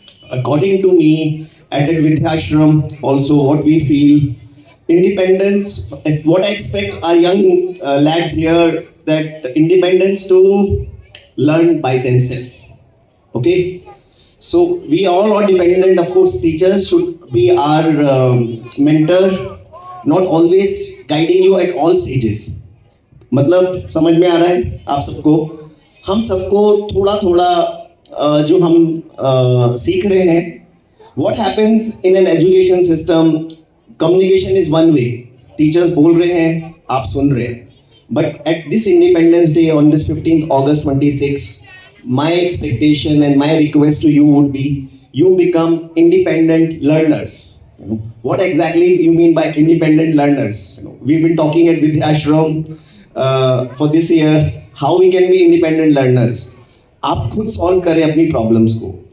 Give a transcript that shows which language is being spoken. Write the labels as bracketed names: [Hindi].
[English] According to me, at Vidyashram, also what we feel, independence, what I expect our young lads here, that independence to learn by themselves. Okay? So we all are dependent, of course, teachers should be our mentor, not always guiding you at all stages. [Hindi] मतलब समझ में आ रहा है आप सबको? हम सबको थोड़ा थोड़ा जो हम सीख रहे हैं. [English] What happens in an education system? Communication is one way. [Hindi] Teachers बोल रहे हैं, आप सुन रहे हैं. [English] But at this Independence Day on this 15th August 26, my expectation and my request to you would be, you become independent learners. What exactly you mean by independent learners? We've been talking at Vidyashram for this year, how we can be independent learners. [Hindi] आप खुद solve करें अपनी problems को.